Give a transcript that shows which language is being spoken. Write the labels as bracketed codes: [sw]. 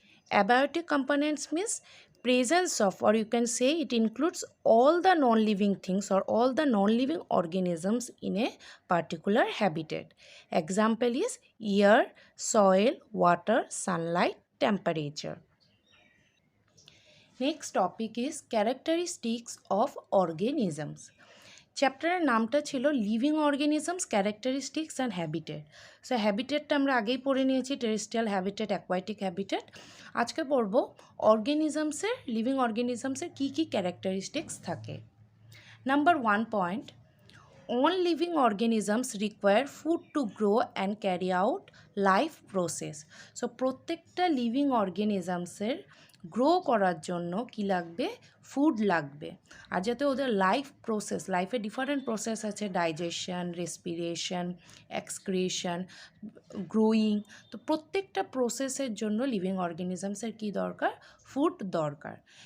[en] Abiotic components means presence of, or you can say it includes all the non-living things or all the non-living organisms in a particular habitat. Example is air, soil, water, sunlight, temperature. Next topic is characteristics of organisms. [bn] চ্যাপ্টারের নামটা ছিল living organisms characteristics and habitat. So হ্যাবিটেটটা আমরা আগেই পড়ে নিয়েছি, terrestrial habitat, aquatic habitat. আজকে পড়ব অর্গানিজমসের, living অর্গানিজমসের কী কী characteristics থাকে। [en] Number 1 point, all living organisms require food to grow and carry out life process. [bn] So প্রত্যেকটা লিভিং অর্গানিজমসের গ্রো করার জন্য কি লাগবে? ফুড লাগবে। আর যাতে ওদের লাইফ প্রসেস, লাইফে ডিফারেন্ট প্রসেস আছে, ডাইজেশন, রেসপিরেশন, এক্সক্রিয়েশন, গ্রোয়িং। তো প্রত্যেকটা প্রসেসের জন্য লিভিং অর্গানিজমসের কী দরকার? ফুড দরকার।